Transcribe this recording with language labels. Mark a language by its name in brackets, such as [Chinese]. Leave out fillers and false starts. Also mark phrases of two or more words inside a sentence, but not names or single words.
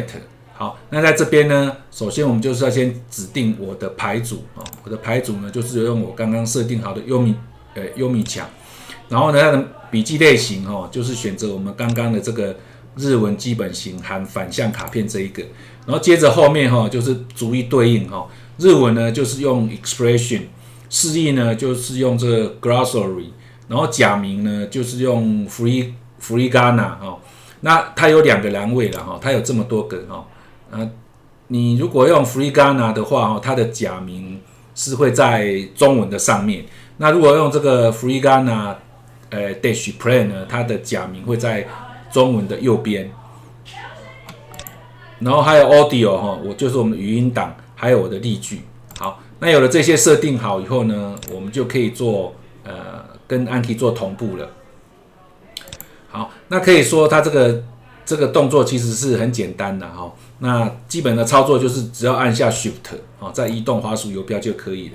[Chinese] 好，那在這邊呢，首先我們就是要先指定我的牌組啊，我的牌組呢就是用我剛剛設定好的優米醬。然後呢，它的筆記類型就是選擇我們剛剛的這個日文基本型含反向卡片這一個。然後接着後面就是逐一對應日文呢就是用 expression，示意呢就是用這個 glossary， 然後假名呢就是用 furigana 那它有2個欄位了它有這麼多個你如果用 furigana 的話它的假名是會在中文的上面。那如果用這個 furigana dash play 呢，它的假名會在中文的右邊，然後還有 audio 我就是我們的語音檔，還有我的例句。好，那有了這些設定好以後呢，我們就可以做跟 Anki 做同步了。好，那可以說它這個動作其實是很簡單的那基本的操作就是只要按下 Shift 再移動滑鼠游標就可以了。